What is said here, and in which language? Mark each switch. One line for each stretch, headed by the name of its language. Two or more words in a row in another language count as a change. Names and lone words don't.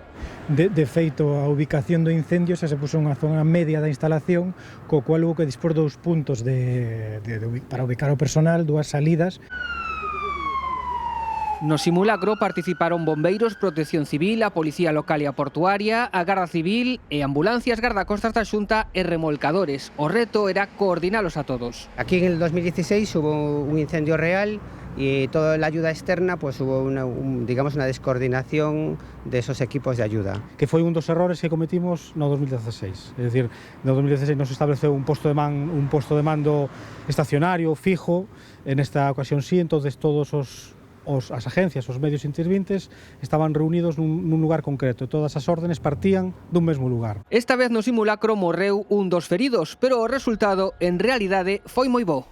Galician: De feito, a ubicación do incendio xa se puso unha zona media da instalación, co
Spanish: cual hubo
Galician: que dispor 2 puntos para ubicar o personal, 2 salidas. No simulacro participaron bombeiros, Protección Civil, a Policía Local e a Portuaria, a Garda Civil e ambulancias, gardacostas da Xunta e remolcadores. O reto era coordinalos a todos.
Spanish: Aquí en el 2016 hubo un incendio real y toda la ayuda externa, pues hubo digamos una descoordinación de esos equipos de ayuda.
Galician: Que foi un dos errores que cometimos no 2016. É dicir, no 2016 nos estableceu un posto de mando estacionario,
Spanish: fijo, en esta ocasión sí,
Galician: entonces todos as agencias, os medios intervintes estaban reunidos nun lugar concreto e todas as órdenes partían dun mesmo lugar. Esta vez no simulacro morreu un dos feridos, pero o resultado en realidade foi moi bo.